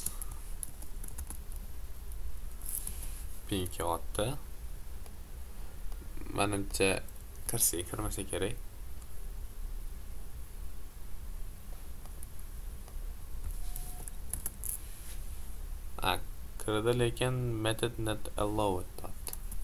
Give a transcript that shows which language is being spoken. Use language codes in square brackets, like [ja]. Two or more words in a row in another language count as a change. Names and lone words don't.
[uz] Ping kelyapti. Menimcha kirmasa kerak. Kirdi, lekin [en] method not allowed [uz] deyapti.